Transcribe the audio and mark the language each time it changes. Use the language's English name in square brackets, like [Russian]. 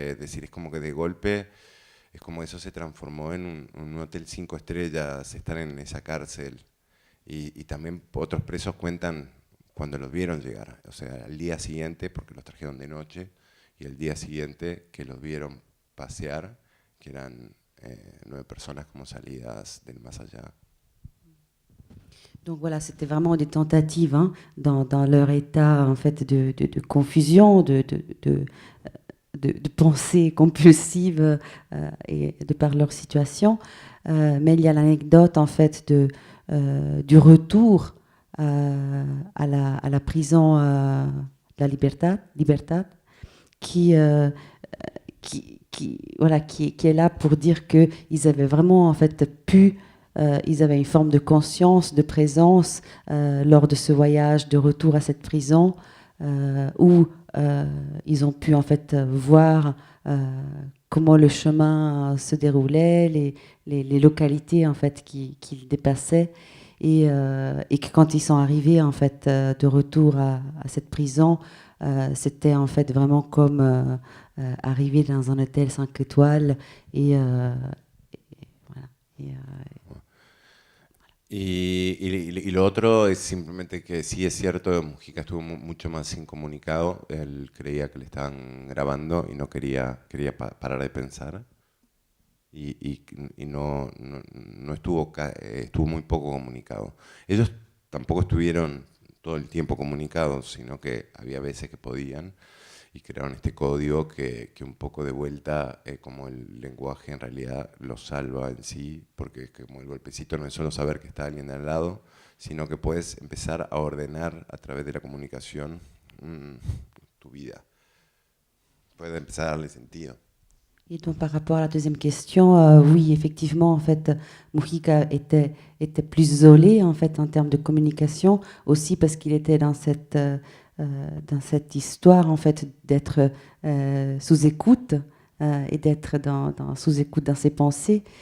[Spanish] Decir, es como que de golpe, es como eso se transformó en un hotel 5 estrellas, estar en esa cárcel. Y también otros presos cuentan cuando los vieron llegar. O sea, al día siguiente, porque los trajeron de noche, y el día siguiente que los vieron pasear, que eran 9 personas como salidas del más allá. [French] Donc voilà, c'était vraiment des tentatives hein, dans leur état en fait de confusion, de pensée compulsive et de par leur situation. Mais il y a l'anecdote en fait du retour à la prison de la Libertad, qui est là pour dire qu'ils avaient vraiment en fait pu, ils avaient une forme de conscience, de présence lors de ce voyage de retour à cette prison où ils ont pu en fait voir comment le chemin se déroulait, les localités en fait qu'ils dépassaient. Et que quand ils sont arrivés en fait de retour à cette prison, c'était en fait vraiment comme arriver dans un hôtel 5 étoiles et voilà. [Spanish] Y lo otro es simplemente que sí es cierto, Mujica estuvo mucho más incomunicado, él creía que le estaban grabando y no quería parar de pensar. Y no estuvo muy poco comunicado. Ellos tampoco estuvieron todo el tiempo comunicados, sino que había veces que podían y crearon este código que un poco de vuelta, como el lenguaje en realidad lo salva en sí, porque como el golpecito no es solo saber que está alguien al lado, sino que puedes empezar a ordenar a través de la comunicación tu vida. Puede empezar a darle sentido. [French] Et donc par rapport à la deuxième question, oui, effectivement, en fait, Mujica était plus isolé en fait en termes de communication, aussi parce qu'il était dans cette histoire en fait d'être sous écoute et d'être sous écoute dans ses pensées.